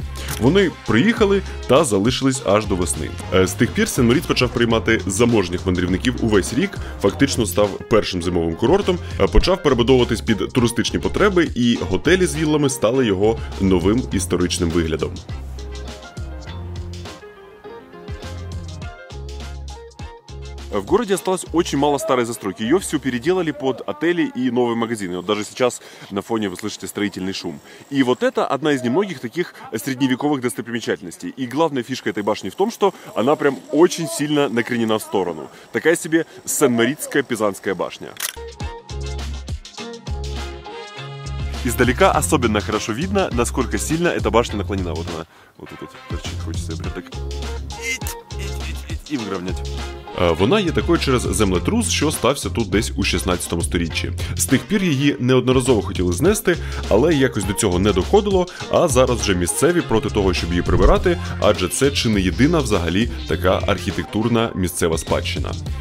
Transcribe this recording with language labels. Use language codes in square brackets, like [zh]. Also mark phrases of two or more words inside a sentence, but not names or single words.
[uk] Вони приїхали та залишились аж до весни. З тих пір Сен-Моріц почав приймати заможних мандрівників увесь рік, фактично став першим зимовим курортом, почав перебудовуватись під туристичні потреби, і готелі з віллами стали його новим історичним виглядом. [ru] В городе осталось очень мало старой застройки. Ее все переделали под отели и новые магазины. Вот даже сейчас на фоне вы слышите строительный шум. И вот это одна из немногих таких средневековых достопримечательностей. И главная фишка этой башни в том, что она прям очень сильно накренена в сторону. Такая себе Сен-Морицкая Пизанская башня. Издалека особенно хорошо видно, насколько сильно эта башня наклонена. Вот она, вот тут торчит, хочется прям так и выровнять. [uk] Вона є такою через землетрус, що стався тут десь у 16 сторіччі. З тих пір її неодноразово хотіли знести, але якось до цього не доходило, а зараз вже місцеві проти того, щоб її прибирати, адже це чи не єдина взагалі така архітектурна місцева спадщина.